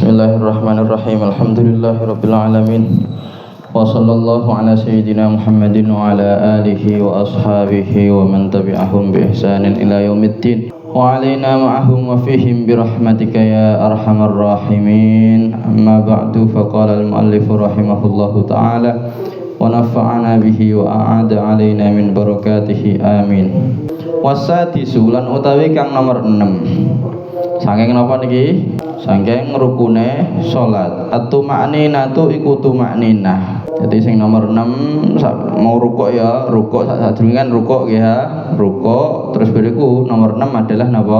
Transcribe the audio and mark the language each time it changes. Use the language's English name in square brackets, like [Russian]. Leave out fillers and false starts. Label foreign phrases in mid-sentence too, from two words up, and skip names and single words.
[Arabic] بسم الله الرحمن الرحيم. الحمد لله رب العالمين. وصلى الله على سيدنا محمد وعلى آله وأصحابه ومن تبعهم بإحسان إلى يوم الدين. وعلينا معهم وفيهم برحمتك يا أرحم الراحمين. أما بعد، فقال المؤلف رحمه الله تعالى ونفعنا به وأعاد علينا من بركاته آمين. [Javanese] Wasadisu lan utawi kang nomor 6. Saking napa niki? Saking rukune salat. At-tuma'ninatu iku tuma'ninah. Jadi sing nomor 6 mau rukuk ya, rukuk sadurunge kan rukuk ya, rukuk terus bariku nomor 6 adalah napa?